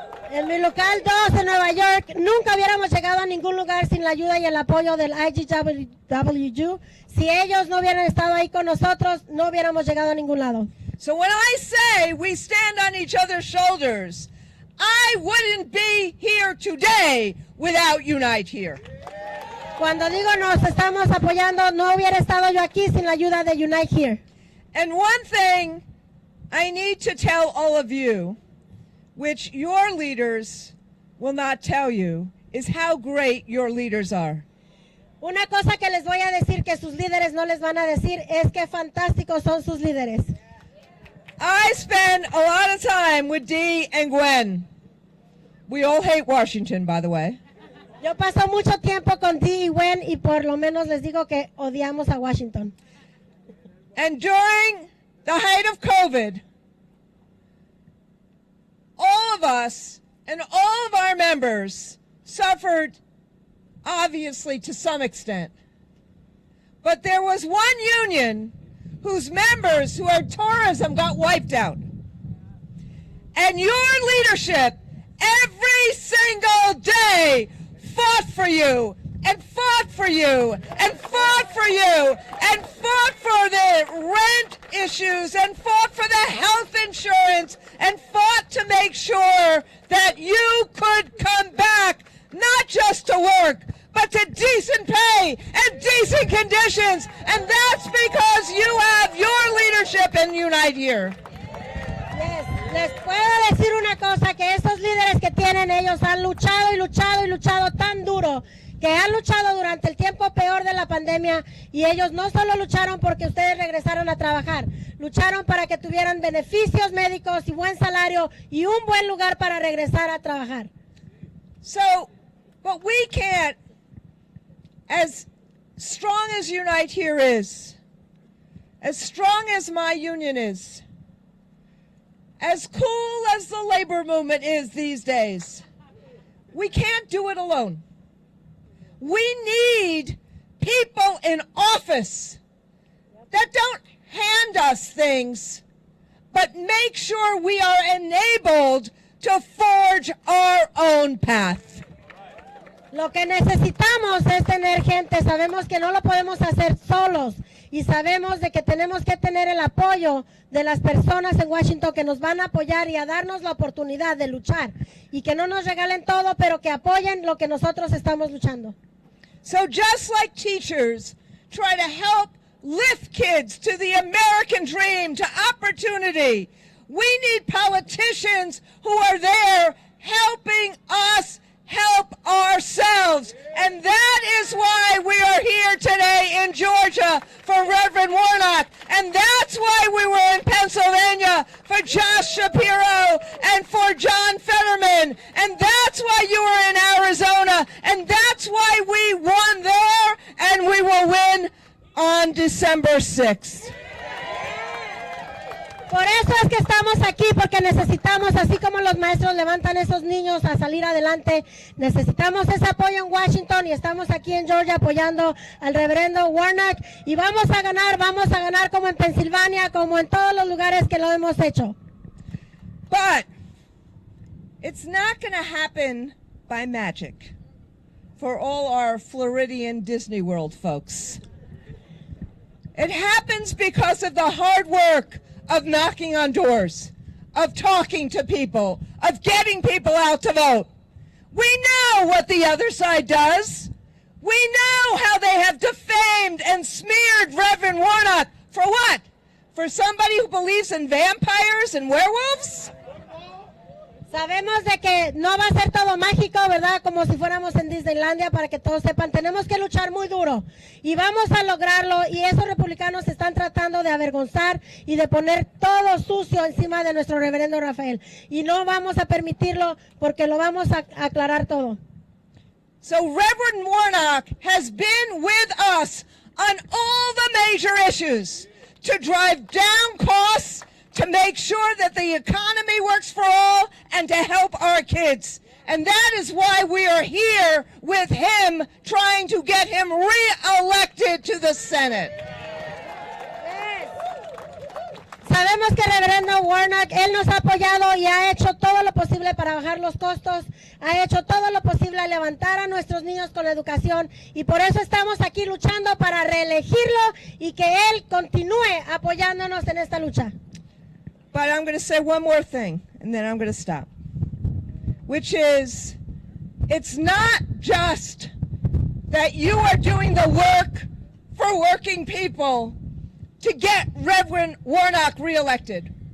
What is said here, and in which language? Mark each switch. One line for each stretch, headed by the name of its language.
Spanish: En mi local 2 en Nueva York nunca hubiéramos llegado a ningún lugar sin la ayuda y el apoyo del IGWU. Si ellos no hubieran estado ahí con nosotros, no hubiéramos llegado a ningún lado.
English: So when I say we stand on each other's shoulders, I wouldn't be here today without Unite Here.
Spanish: Cuando digo nos estamos apoyando, no hubiera estado yo aquí sin la ayuda de Unite Here.
English: And one thing I need to tell all of you, which your leaders will not tell you, is how great your leaders are.
Spanish: Una cosa que les voy a decir que sus líderes no les van a decir es que fantásticos son sus líderes.
English: I spend a lot of time with Dee and Gwen. We all hate Washington, by the way.
Spanish: Yo paso mucho tiempo con Dee y Gwen y por lo menos les digo que odiamos a Washington.
English: And during the height of COVID, all of us and all of our members suffered, obviously, to some extent. But there was one union whose members who had tourism got wiped out. And your leadership every single day fought for you and fought for you and fought for you and fought for the rent issues and fought for the health insurance and fought to make sure that you could come back not just to work, but to decent pay and decent conditions. And that's because you have your leadership in Unite Here. Yes.
Spanish: Les puedo decir una cosa, que esos líderes que tienen ellos han luchado y luchado y luchado tan duro, que han luchado durante el tiempo peor de la pandemia, y ellos no solo lucharon porque ustedes regresaron a trabajar, lucharon para que tuvieran beneficios médicos y buen salario y un buen lugar para regresar a trabajar.
English: So, but we can't, as strong as Unite Here is, as strong as my union is, as cool as the labor movement is these days, we can't do it alone. We need people in office that don't hand us things, but make sure we are enabled to forge our own path.
Spanish: Lo que necesitamos es tener gente, sabemos que no lo podemos hacer solos y sabemos de que tenemos que tener el apoyo de las personas en Washington que nos van a apoyar y a darnos la oportunidad de luchar y que no nos regalen todo, pero que apoyen lo que nosotros estamos luchando.
English: So just like teachers try to help lift kids to the American dream, to opportunity, we need politicians who are there helping us help ourselves. And that is why we are here today in Georgia for Reverend Warnock. And that's why we were in Pennsylvania for Josh Shapiro and for John Fetterman. And that's why you were in Arizona. And that's why we won there, and we will win on December 6th.
Spanish: Por eso es que estamos aquí, porque necesitamos, así como los maestros levantan a esos niños a salir adelante, necesitamos ese apoyo en Washington y estamos aquí en Georgia apoyando al reverendo Warnock y vamos a ganar como en Pensilvania, como en todos los lugares que lo hemos hecho.
English: But it's not going to happen by magic for all our Floridian Disney World folks. It happens because of the hard work of knocking on doors, of talking to people, of getting people out to vote. We know what the other side does. We know how they have defamed and smeared Reverend Warnock. For what? For somebody who believes in vampires and werewolves?
Spanish: Sabemos de que no va a ser todo mágico, ¿verdad? Como si fuéramos en Disneylandia, para que todos sepan, tenemos que luchar muy duro y vamos a lograrlo, y esos republicanos están tratando de avergonzar y de poner todo sucio encima de nuestro reverendo Rafael, y no vamos a permitirlo porque lo vamos a aclarar todo.
English: So Reverend Warnock has been with us on all the major issues to drive down costs, to make sure that the economy works for all, and to help our kids. And that is why we are here with him, trying to get him re-elected to the Senate.
Spanish: Sabemos que el reverendo Warnock, él nos ha apoyado y ha hecho todo lo posible para bajar los costos, ha hecho todo lo posible a levantar a nuestros niños con la educación, y por eso estamos aquí luchando para reelegirlo y que él continúe apoyándonos en esta lucha.
English: But I'm going to say one more thing, and then I'm going to stop, which is, it's not just that you are doing the work for working people to get Reverend Warnock reelected.